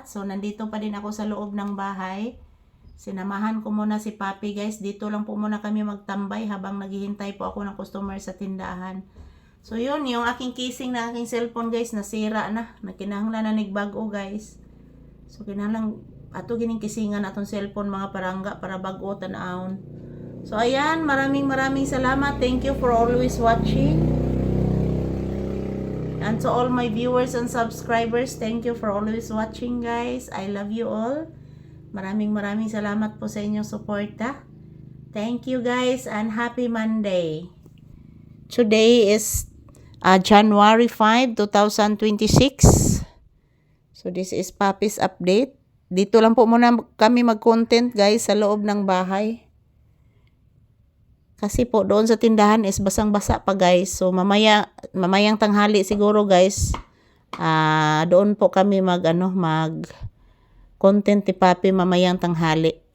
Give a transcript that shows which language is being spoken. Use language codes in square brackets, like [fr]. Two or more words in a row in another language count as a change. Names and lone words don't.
[tl] So nandito pa din ako sa loob ng bahay. Sinamahan ko muna si Papi guys. Dito lang po muna kami magtambay habang naghihintay po ako ng customer sa tindahan. So yun, yung aking casing na aking cellphone guys, nasira na. [ceb] Nakinahanglan na nagbago guys. So kinahanglan ato gining kisingan atong cellphone mga palangga para bago tan-awon. [tl] So ayan, maraming salamat. [en] Thank you for always watching. And to all my viewers and subscribers, thank you for always watching guys. I love you all. [tl] Maraming salamat po sa inyong suporta. [en] Thank you guys and happy Monday. Today is January 5, 2026. So this is Papi's update. [tl] Dito lang po muna kami mag-content guys sa loob ng bahay. Kasi po doon sa tindahan is basang-basa pa guys. So mamayang tanghali siguro guys. Doon po kami mag content ni Papi mamayang tanghali.